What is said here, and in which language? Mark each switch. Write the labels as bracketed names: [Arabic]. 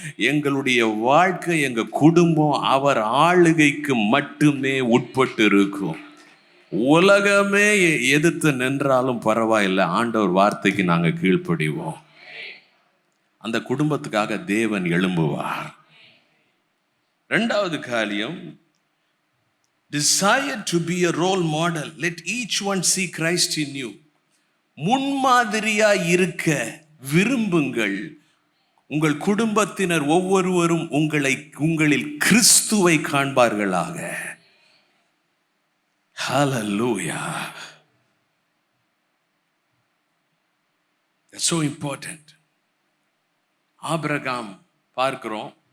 [Tamil] எங்களுடைய வாழ்க்கை, எங்கள் குடும்பம் அவர் ஆளுகைக்கு மட்டுமே உட்பட்டு இருக்கும். உலகமே எதிர்த்து நின்றாலும் பரவாயில்லை, ஆண்டவர் வார்த்தைக்கு நாங்கள் கீழ்ப்படிவோம். அந்த குடும்பத்துக்காக தேவன் எழும்புவார். இரண்டாவது காரியம், [English] desire to be a role model. Let each one see Christ in you. [Tamil] முன்மாதிரியா இருக்க விரும்புங்கள். உங்கள் குடும்பத்தினர் ஒவ்வொருவரும் உங்களில் கிறிஸ்துவை காண்பார்களாக. [English] Hallelujah. That's so important. [Tamil] Abraham பார்க்கிறோம்.